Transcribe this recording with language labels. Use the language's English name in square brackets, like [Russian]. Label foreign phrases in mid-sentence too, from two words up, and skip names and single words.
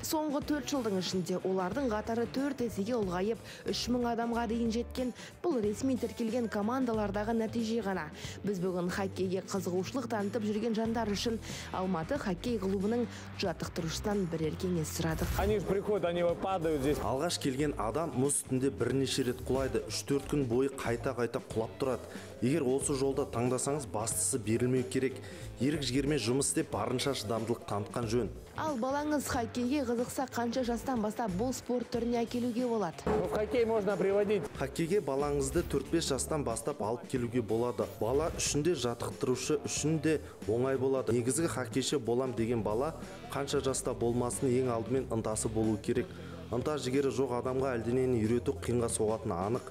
[Kazakh] Соңғы 4 жылдың ішінде олардың қатары 4 есеге ұлғайып, 3000 адамға дейін жеткен. Бұл ресми тіркелген командалардағы нәтиже ғана. Біз бүгін хоккейге қызығушылық танытып жүрген жандар үшін Алматы хоккей клубының жаттықтырушысынан бірер кеңес сұрадық. [Russian] Они приходят, они падают здесь. [Kazakh] Алғаш келген адам мұз үстінде бірнеше рет құлайды, 3-4 күн бойы қайта-қайта құлап тұрады. Егер осы жолда таңдасаңыз, бастысы берілмеу керек. Ерік жігермен жұмыс істеп, барынша шыдамдылық танытқан жөн. Ал балаңыз хоккейге қызықса, қанша жастан бастап бұл спорт түріне әкелуге болады? [Russian] В хоккей можно приводить. [Kazakh] Хоккейге балаңызды 4-5 жастан бастап алып келуге болады. Бала үшін де жаттықтырушы үшін де оңай болады. Негізгі хоккейші болам деген бала қанша жаста болмасын, ең алдымен ынтасы болу керек. Ынта жігері жоқ адамға әлденені үйрету қиынға соғатыны анық.